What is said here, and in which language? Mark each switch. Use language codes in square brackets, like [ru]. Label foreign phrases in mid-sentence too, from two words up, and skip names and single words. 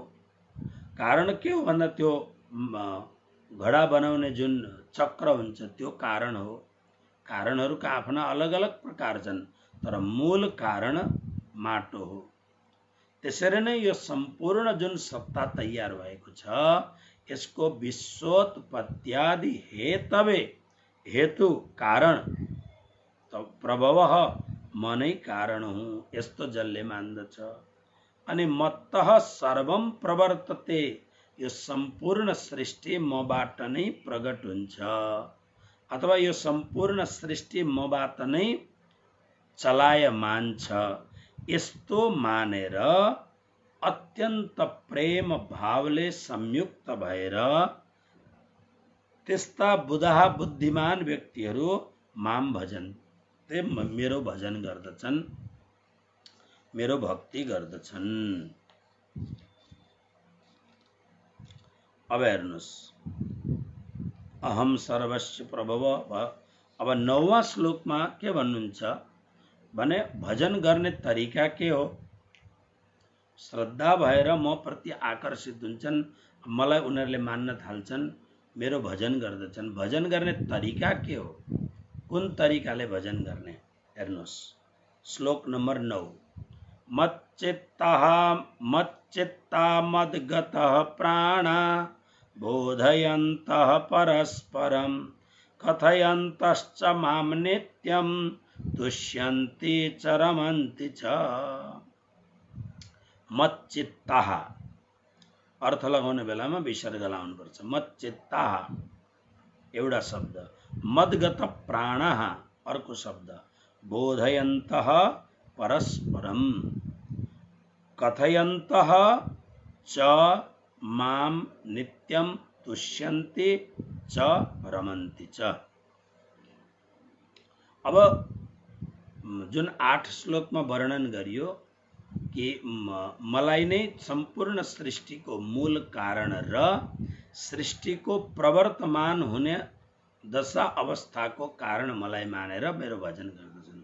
[ne] कारण के हो भन्दा त्यो घडा बनाउने जुन चक्र हुन्छ त्यो कारण हो। कारणहरूका आफ्ना अलग अलग प्रकार छन्, तर मूल कारण माटो हो। त्यसरी नै यो सम्पूर्ण जुन सत्ता तयार भएको छ, यसको [sa] विश्वोत्पत्त्यादि हेतवे, [ne] हेतु कारण त प्रभव म नै कारण हुँ, यस्तो जसले मान्दछ। [sa] अनि मत्तः सर्वम प्रवर्तते, [ne] यो सम्पूर्ण सृष्टि मबाट नै प्रकट हुन्छ, अथवा यो सम्पूर्ण सृष्टि मबाट नै चलायमान छ। यस्तो मानेर अत्यन्त प्रेम भावले संयुक्त भएर त्यस्ता बुधा बुद्धिमान व्यक्तिहरू [sa] माम भजन, [ne] ते मेरो भजन गर्दछन्, मेरो भक्ति गर्दछन्। अब हेर्नुहोस्, [sa] अहम सर्वस्य प्रभव। [ne] अब 9वां श्लोकमा के भन्नुहुन्छ भने भजन गर्ने तरिका के हो? श्रद्धा भएर म प्रति आकर्षित हुन्छन्, मलाई उनीहरूले मान्न थाल्छन्, मेरो भजन गर्दछन्। भजन गर्ने तरिका के हो? कुन तरिकाले भजन गर्ने? हेर्नुहोस्, श्लोक नम्बर 9, [sa] मच्चित्ता मद्गतः प्राणा बोधयन्तः परस्परं कथयन्तश्च मां नित्यं तुष्यन्ति च रमन्ति च। [ne] मच्चित्ताः अर्थ लगाउने बेलामा विसर्ग लाउनुपर्छ। मच्चित्ताः एउटा शब्द, [sa] मद्गत प्राणः [ne] अर्को शब्द, [sa] बोधयन्तः परस्परं कथयन्तः च मां नित्यं तुष्यन्ति च रमन्ति च। [ne] अब जुन 8 श्लोकमा वर्णन गरियो कि मलाई नै सम्पूर्ण सृष्टिको मूल कारण र सृष्टिको प्रवर्तमान हुने दशा अवस्थाको कारण मलाई मानेर मेरो भजन गर्दछन्।